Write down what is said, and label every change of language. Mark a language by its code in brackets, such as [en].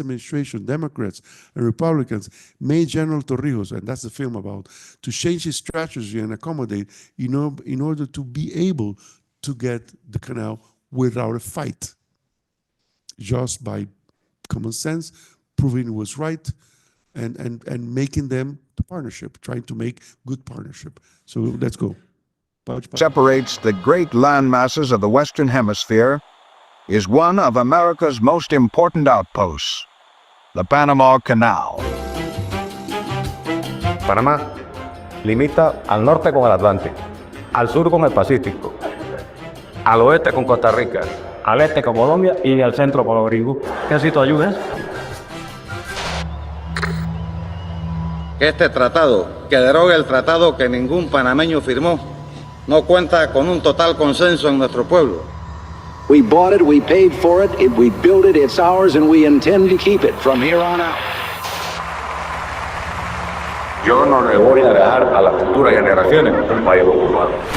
[en] administration, Democrats and Republicans, made General Torrijos, and that's the film about, to change his strategy and accommodate in order to be able to get the canal without a fight, just by common sense, proving it was right, and making them the partnership, trying to make good partnership. So let's go. separates the great land masses of the Western Hemisphere is one of America's most important outposts, the Panama Canal. [es] Panamá limita al norte con el Atlántico, al sur con el Pacífico, al oeste con Costa Rica, al este con Colombia y al centro con los gringos. ¿Qué necesito ayuda? Que este tratado, que deroga el tratado que ningún panameño firmó, no cuenta con un total consenso en nuestro pueblo. [en] We bought it, we paid for it, we built it, it's ours, and we intend to keep it from here on out. [es] Yo no le voy a dejar a las futuras generaciones un país ocupado.